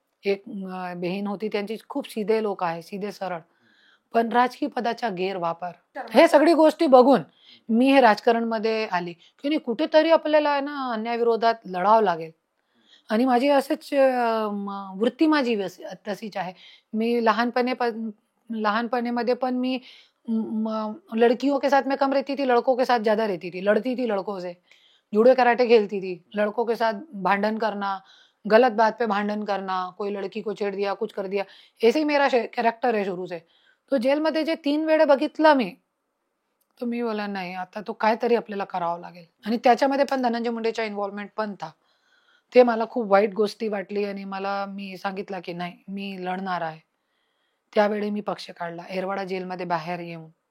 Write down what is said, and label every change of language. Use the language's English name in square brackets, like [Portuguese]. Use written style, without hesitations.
[Marathi] एक बहीण होती त्यांची, खूप सीधे लोक आहे, सीधे सरळ, पण राजकीय पदाचा गैरवापर. हे सगळी गोष्टी बघून मी हे राजकारणमध्ये आली की कुठेतरी आपल्याला आहे ना अन्यायविरोधात लढावं लागेल. आणि माझी असंच वृत्ती माझी तशीच आहे. मी लहानपणीमध्ये पण मी [Hindi] लड़कियों के साथ में कम रहती थी, लड़कों के साथ ज्यादा रहती थी, लड़ती थी लड़कों से, जुड़े कराटे खेलती थी, लड़कों के साथ भांडन करना, गलत बात पे भांडन करना, कोई लड़की को छेड़ दिया, कुछ कर दिया, ऐसे ही मेरा कैरेक्टर है शुरू से. [Marathi] तो जेलमध्ये जे 3 वेळा बघितलं मी, तो मी बोला नाही, आता तो काहीतरी आपल्याला करावं लागेल. आणि त्याच्यामध्ये पण धनंजय मुंडेचा इन्व्हॉल्वमेंट पण था. ते मला खूप वाईट गोष्टी वाटली आणि मी सांगितलं की नाही, मी लढणार आहे. त्यावेळी मी पक्ष काढला, एरवाडा जेलमध्ये बाहेर येऊन.